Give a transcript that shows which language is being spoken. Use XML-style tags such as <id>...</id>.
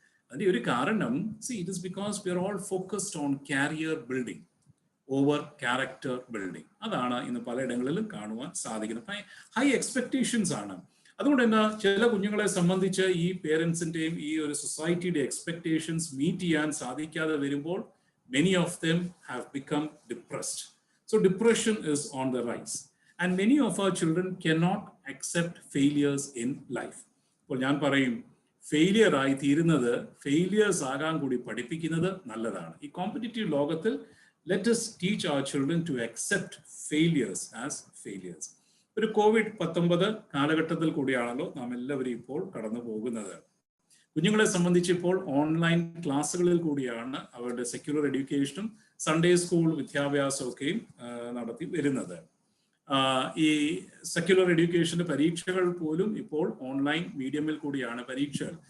<ml>അതിന്റെ ഒരു കാരണം,</ml> <en>It is because we are all focused on career building over character building.</en> <ml>അതാണ് ഇന്ന് പലയിടങ്ങളിലും കാണുവാൻ സാധിക്കുന്നത്. ഹൈ എക്സ്പെക്ടേഷൻസ് ആണ്. അതുകൊണ്ട് തന്നെ ചില കുഞ്ഞുങ്ങളെ സംബന്ധിച്ച് ഈ പേരൻസിന്റെയും ഈ ഒരു സൊസൈറ്റിയുടെ എക്സ്പെക്ടേഷൻസ് മീറ്റ് ചെയ്യാൻ സാധിക്കാതെ വരുമ്പോൾ</ml> <en>many of them have become depressed. So depression is on the rise. And many of our children cannot accept failures in life.</en> <ml>അപ്പോൾ ഞാൻ പറയും, ഫെയിലിയർ ആയി തീരുന്നത്, ഫെയിലിയേഴ്സ് ആകാൻ കൂടി പഠിപ്പിക്കുന്നത് നല്ലതാണ്. ഈ കോമ്പറ്റീറ്റീവ് ലോകത്തിൽ</ml> <en>let us teach our children to accept failures as failures.</en> <ml>ഒരു COVID-19 കാലഘട്ടത്തിൽ കൂടിയാണല്ലോ നാം എല്ലാവരും ഇപ്പോൾ കടന്നു പോകുന്നത്. കുഞ്ഞുങ്ങളെ സംബന്ധിച്ച് ഇപ്പോൾ ഓൺലൈൻ ക്ലാസ്സുകളിൽ കൂടിയാണ് അവരുടെ സെക്യുലർ എഡ്യൂക്കേഷനും സൺഡേ സ്കൂൾ വിദ്യാഭ്യാസമൊക്കെയും നടത്തി വരുന്നത്. ഈ സെക്യുലർ എഡ്യൂക്കേഷന്റെ പരീക്ഷകൾ പോലും ഇപ്പോൾ ഓൺലൈൻ മീഡിയമിൽ കൂടിയാണ് പരീക്ഷകൾ.</ml>